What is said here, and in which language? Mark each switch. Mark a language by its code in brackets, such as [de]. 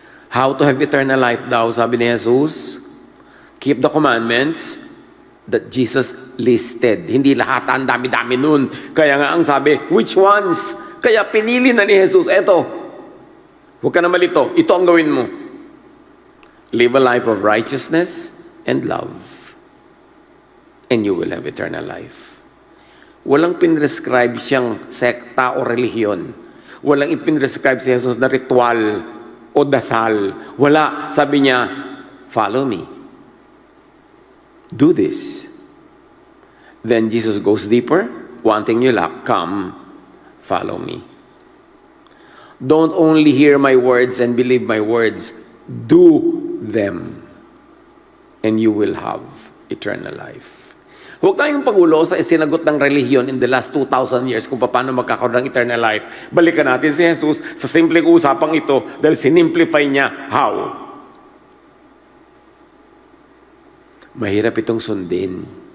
[en] How to have eternal life daw, sabi ni Jesus, keep the commandments that Jesus listed. [tl] Hindi lahat, ang dami-dami nun. Kaya nga ang sabi, [en] which ones? [tl] Kaya pinili na ni Jesus, eto, huwag ka na malito, ito ang gawin mo. [en] Live a life of righteousness and love, and you will have eternal life. [tl] Walang pinrescribe siyang sekta o relihiyon. Walang ipinrescribe si Jesus na ritual o dasal. Wala. Sabi niya, [en] follow me. Do this. Then Jesus goes deeper, wanting you luck, come, follow me. Don't only hear my words and believe my words, do them, and you will have eternal life. [tl] Huwag tayong pagulo sa sinagot ng relihiyon [en] in the last 2,000 years [tl] kung paano magkakaroon ng eternal life. Balikan natin si Jesus sa simpleng usapang ito dahil sinimplify niya how. Mahirap itong sundin.